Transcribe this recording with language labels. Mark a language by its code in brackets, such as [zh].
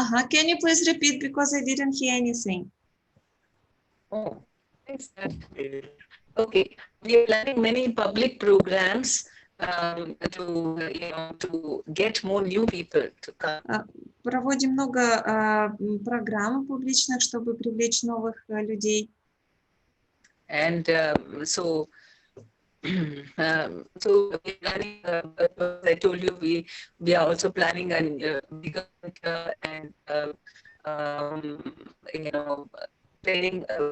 [en] Can you please repeat because I didn't hear anything? Oh, thanks. Okay, we are planning many public programs to get more new people to come. [ru] Проводим много программ публичных, чтобы привлечь новых людей. [en] And so we're planning, as I told you, we are also planning a bigger and training.